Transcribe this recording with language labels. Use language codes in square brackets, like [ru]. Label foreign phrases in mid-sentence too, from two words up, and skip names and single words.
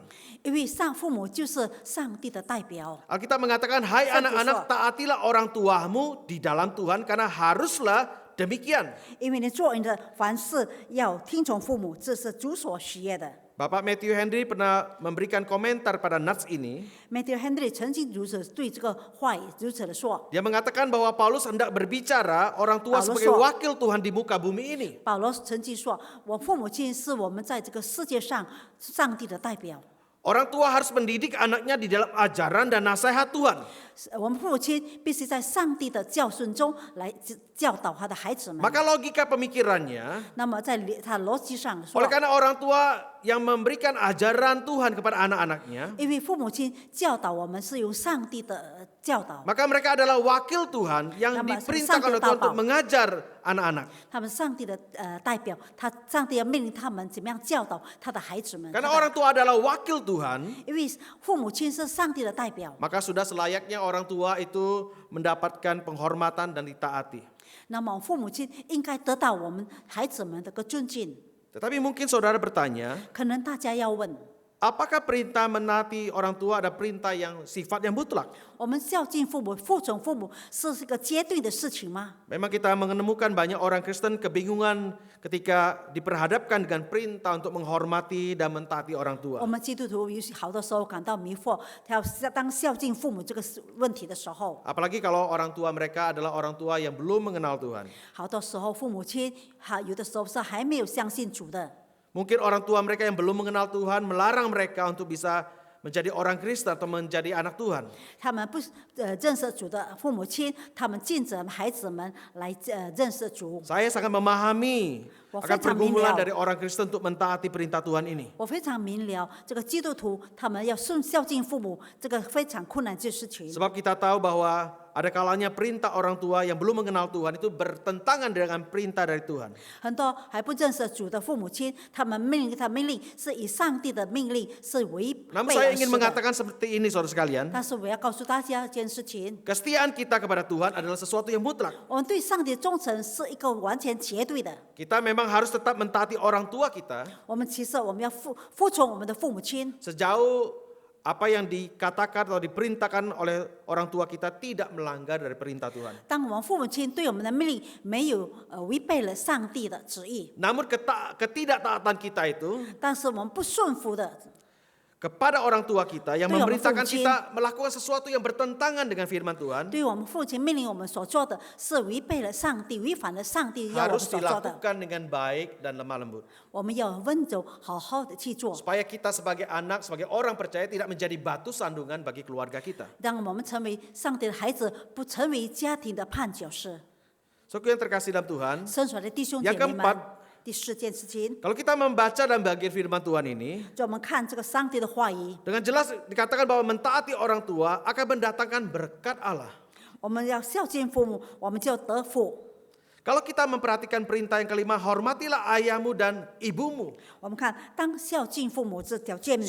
[zh] 因为父母就是上帝的代表。 [id] Alkitab mengatakan, hai anak-anak, taatilah orang tuamu di dalam Tuhan karena haruslah demikian. [zh] 因为你做人的凡事要听从父母，这是主所喜悦的。 [id] Bapak Matthew Henry pernah memberikan komentar pada nats ini. [zh] Matthew Henry 曾经如此对这个话语如此的说。 [id] Dia mengatakan bahwa Paulus hendak berbicara orang tua Paulus sebagai [zh] 说 [id] wakil Tuhan di muka bumi ini. [zh] 保罗曾经说：“我父母亲是我们在这个世界上上帝的代表。 [id] Orang tua harus mendidik anaknya di dalam ajaran dan nasihat Tuhan. [zh] 我们父母亲必须在上帝的教训中来教导他的孩子们。 [id] Maka logika pemikirannya, [zh] 那么在他逻辑上说 [id] oleh，karena orang tua yang memberikan ajaran Tuhan kepada anak-anaknya, [zh] 因为父母亲教导我们是用上帝的教导， [id] maka mereka adalah wakil Tuhan yang Nama diperintahkan oleh sang Tuhan untuk Taubao. mengajar anak-anak. [zh] 他们上帝的代表，上帝要命令他们怎么样教导他的孩子们。 [id] Karena orang tua adalah wakil Tuhan, [zh] 因为父母亲是上帝的代表， [id] maka sudah selayaknya orang tua itu mendapatkan penghormatan dan ditaati. [zh] 那么父母亲应该得到我们孩子们的个尊敬。 [id] Tetapi mungkin saudara bertanya, [zh] 可能大家要问， [id] apakah perintah menaati orang tua ada perintah yang sifatnya mutlak? [zh] 我们孝敬父母、服从父母是一个绝对的事情吗？ [id] Memang kita menemukan banyak orang Kristen kebingungan ketika diperhadapkan dengan perintah untuk menghormati dan mentaati orang [zh] 我 [id] tua. [zh] 们基督徒有好多时候感到迷惑，要当孝敬父母这个问题的时候， [id] Apalagi kalau orang tua mereka adalah orang tua yang belum mengenal Tuhan. [zh] 好多时候父母亲有的时候是还没有相信主的。 [id] Mungkin orang tua mereka yang belum mengenal Tuhan melarang mereka untuk bisa menjadi orang Kristen atau menjadi anak Tuhan. [zh] 他们不认识主的父母亲，他们禁止孩子们来认识主。 [id] Saya sangat memahami Wah, akan [zh] 非常 [id] pergumulan [zh] 明了。 [id] dari orang Kristen untuk mentaati perintah Tuhan ini. [zh] 我非常明了，这个基督徒他们要孝敬父母，这个非常困难的事情。 [id] Sebab kita tahu bahwa ada kalanya perintah orang tua yang belum mengenal Tuhan itu bertentangan dengan perintah dari Tuhan. [zh] 很多还不认识主的父母亲，他们命令是以上帝的命令是违 [id] Namun [zh] 背 [id] saya [zh] 而 [id] ingin [zh] 行的。 [id] mengatakan seperti ini saudara sekalian. [zh] 但是我要告诉大家一件事情， [id] Kesetiaan kita kepada Tuhan adalah sesuatu yang mutlak. [zh] 我们对上帝的忠诚是一个完全绝对的。 [id] Kita memang harus tetap mentaati orang tua kita [zh] 我们其实我们要服从我们的父母亲， [id] sejauh apa yang dikatakan atau diperintahkan oleh orang tua kita tidak melanggar dari perintah Tuhan. [zh] 当我们父母亲对我们的命令没有违背了上帝的旨意， [id] Namun ketidaktaatan kita itu [zh] 但是我们不顺服的， [id] kepada orang tua kita yang Itu yang memerintahkan memfungsi. kita melakukan sesuatu yang bertentangan dengan firman Tuhan [zh] 对于我们父亲命令我们所做的是违背了上帝，违反了上帝要我们 [id] harus [zh] 所做的， [id] dilakukan dengan baik dan lemah lembut. [zh] 我们要温柔好好的去做， [id] Supaya kita sebagai anak, sebagai orang percaya tidak menjadi batu sandungan bagi keluarga kita. [zh] 让我们成为上帝的孩子，不成为家庭的绊脚石。 [id] Saudara yang terkasih dalam Tuhan, [zh] 生出来的弟兄姐 [id] yang [zh] 妹们 [id] keempat,， [zh] 第四件事情， [id] kalau kita membaca dan bagian firman Tuhan ini, [zh] 就我们看这个上帝的话语， [id] dengan jelas dikatakan bahwa mentaati orang tua akan mendatangkan berkat Allah. [zh] 我们要孝敬父母，我们就得福。 [id] Kalau kita memperhatikan perintah yang kelima, hormatilah ayahmu dan ibumu. [zh] 我们看，当孝敬父母这条诫命的时